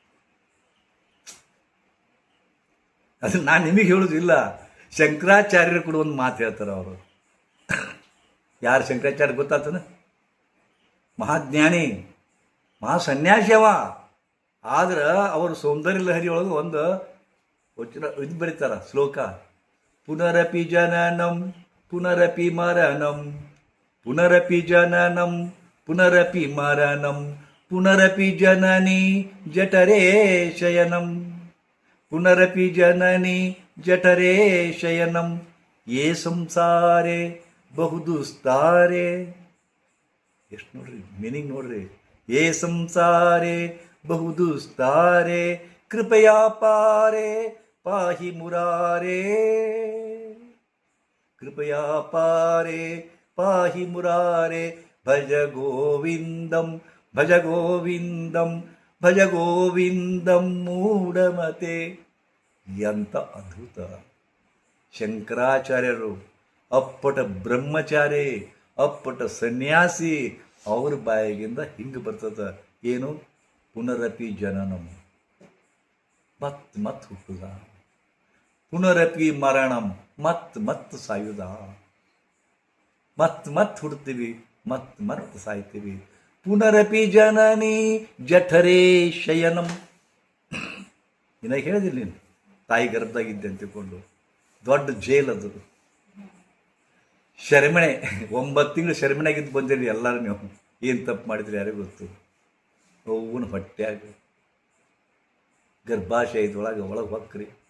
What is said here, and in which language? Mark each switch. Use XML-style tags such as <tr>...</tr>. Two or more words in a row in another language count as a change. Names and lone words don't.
<kn>ಅದು ನಾನು ನಿಮಗೆ ಹೇಳೋದಿಲ್ಲ, ಶಂಕರಾಚಾರ್ಯರು ಕೂಡ ಒಂದು ಮಾತು ಹೇಳ್ತಾರೆ. ಅವರು ಯಾರು ಶಂಕರಾಚಾರ್ಯ ಗೊತ್ತಾತನ? ಮಹಾಜ್ಞಾನಿ, ಮಹಾ ಸನ್ಯಾಸಿ ಅವ. ಆದ್ರೆ ಅವರು ಸೌಂದರ್ಯ ಲಹರಿ ಒಳಗೆ ಒಂದು ಇದು ಬರೀತಾರ ಶ್ಲೋಕ.</kn> <sa>ಪುನರಪಿ ಜನನಂ ಪುನರಪಿ ಮರಣಂ, ಪುನರಪಿ ಜನನಂ ಪುನರಪಿ ಮರಣಂ, ಪುನರಪಿ ಜನನಿ ಜಠರೇ ಶಯನಂ, ಪುನರಪಿ ಜನನಿ ಜಠರೇ ಶಯನಂ, ಯೇ ಸಂಸಾರೇ ಬಹುದುಸ್ತಾರೆ.</sa> <kn>ಎಷ್ಟು ನೋಡ್ರಿ ಮೀನಿಂಗ್ ನೋಡ್ರಿ.</kn> <sa>ಯೇ ಸಂಸಾರೇ ಬಹುದುಸ್ತಾರೆ, ಕೃಪಯಾ ಪಾರೆ ಪಾಹಿ ಮುರಾರೇ, ಕೃಪಯಾ ಪಾರೆ ಪಾಹಿ ಮುರಾರೇ, ಭಜ ಗೋವಿಂದಂ ಭಜ ಗೋವಿಂದಂ ಭಜ ಗೋವಿಂದಂ ಮೂಢಮತೆ.</sa> <kn>ಎಂಥ ಅದ್ಭುತ! ಶಂಕರಾಚಾರ್ಯರು ಅಪ್ಪಟ ಬ್ರಹ್ಮಚಾರಿ, ಅಪ್ಪಟ ಸನ್ಯಾಸಿ, ಅವ್ರ ಬಾಯಿಗಿಂದ ಹಿಂಗೆ ಬರ್ತದ. ಏನು?</kn> <sa>ಪುನರಪಿ ಜನನಂ,</sa> <kn>ಮತ್ ಹುಟ್ಟುದ,</kn> <sa>ಪುನರಪಿ ಮರಣಂ,</sa> <kn>ಮತ್ ಸಾಯುದ, ಮತ್ ಹುಡ್ತೀವಿ, ಮತ್ ಸಾಯ್ತೀವಿ.</kn> <sa>ಪುನರಪಿ ಜನನಿ ಜಠರೇ ಶಯನಂ.</sa> <kn>ಇನ್ನ ಹೇಳಿದಿಲ್ಲ ನೀನು, ತಾಯಿ ಗರ್ಭದಾಗಿದ್ದೆ ಅಂತ ತಿಳ್ಕೊಂಡು. ದೊಡ್ಡ ಜೈಲದು, ಶರಮಣೆ. 9 ತಿಂಗಳು ಶರಮಣೆಗಿದ್ದು ಬಂದಿರಿ ಎಲ್ಲರೂ. ನೀವು ಏನು ತಪ್ಪು ಮಾಡಿದ್ರಿ ಯಾರಿಗೂ ಗೊತ್ತು. ನೋವನ ಹೊಟ್ಟೆಯಾಗ ಗರ್ಭಾಶಯದೊಳಗೆ ಒಳಗೆ ಹೊಕ್ರಿ.</kn>